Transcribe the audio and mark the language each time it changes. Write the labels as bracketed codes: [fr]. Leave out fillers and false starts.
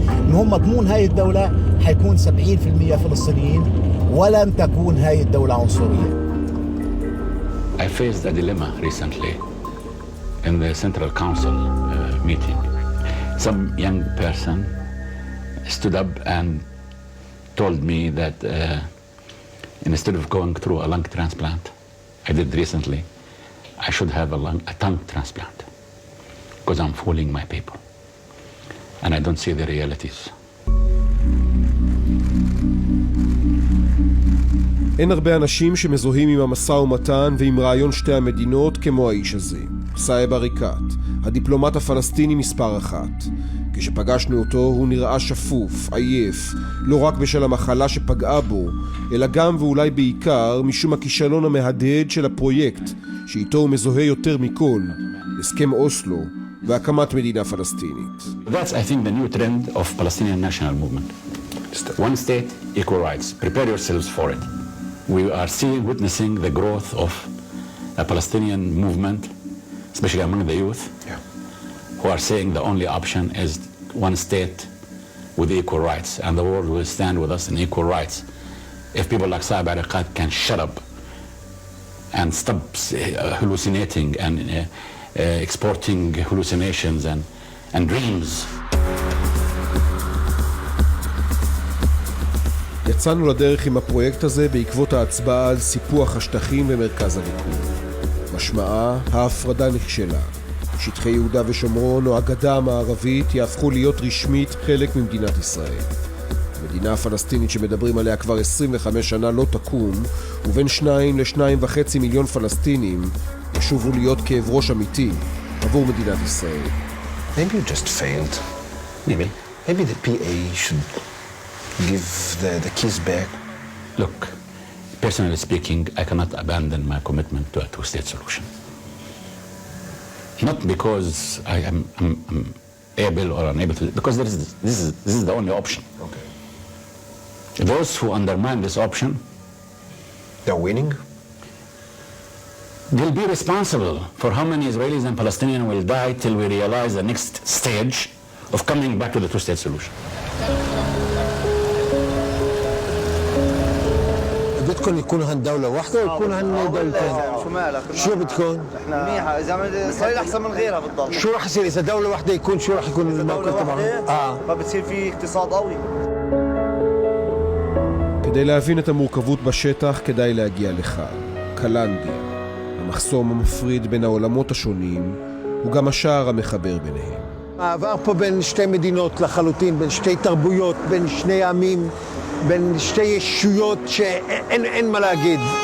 [ar] إن هم مضمون هاي الدولة حيكون 70% فلسطينيين ولن تكون هاي الدولة عنصرية. [en] I faced a dilemma recently in the Central Council meeting. Some young person stood up and told me that instead of going through a lung transplant, I did recently, I should have a tongue transplant because I'm fooling my people and I don't see the realities. [he] אין הרבה אנשים שמזוהים עם המשא ומתן ועם רעיון שתי המדינות כמו האיש הזה. סאיב עריקאת, הדיפלומט הפלסטיני מספר 1. כשפגשנו אותו הוא נראה שפוף, עייף, לא רק בשל המחלה שפגעה בו, אלא גם ואולי בעיקר משום הכישלון המהדהד של הפרויקט, שאיתו הוא מזוהה יותר מכל, הסכם אוסלו והקמת מדינה פלסטינית. [en] That's, I think, the new trend of Palestinian national movement. One state, equal rights. Prepare yourselves for it. We are witnessing the growth of a Palestinian movement, especially among the youth, who are saying the only option is one state with equal rights, and the world will stand with us in equal rights. If people like Saeb Erekat can shut up and stop hallucinating and exporting hallucinations and dreams. [he] יצאנו לדרך עם הפרויקט הזה בעקבות ההצבעה על סיפוח השטחים ומרכז הליכוד. משמעה, ההפרדה נכשלה. שטחי יהודה ושומרון או הגדה המערבית יהפכו להיות רשמית חלק ממדינת ישראל. המדינה הפלסטינית שמדברים עליה כבר 25 שנה לא תקום, ובין 2 ל2.5 מיליון פלסטינים ישובו להיות כאב ראש אמיתי עבור מדינת ישראל. [en] Maybe you just failed. Maybe the PA should give the keys back. Look, personally speaking, I cannot abandon my commitment to a two-state solution. Not because I am able or unable to, because this is the only option. Okay. Those who undermine this option, They're winning? they'll be responsible for how many Israelis and Palestinians will die till we realize the next stage of coming back to the two-state solution. [ar] بدكم يكون هن دولة واحدة ويكون هن دولتين؟ شو مالك؟ شو بدكم؟ احنا منيحة، إذا إسرائيل أحسن من غيرها بالضبط. شو رح يصير إذا دولة واحدة يكون شو رح يكون الموقف تبعهم؟ ما بتصير في اقتصاد قوي. [he] כדי להבין את המורכבות בשטח כדאי להגיע לכאן, קלנדיה. המחסום המפריד בין העולמות השונים הוא גם השער המחבר ביניהם. העבר פה בין שתי מדינות לחלוטין, בין שתי תרבויות, בין שני עמים, בין שתי ישויות שאין מה להגיד.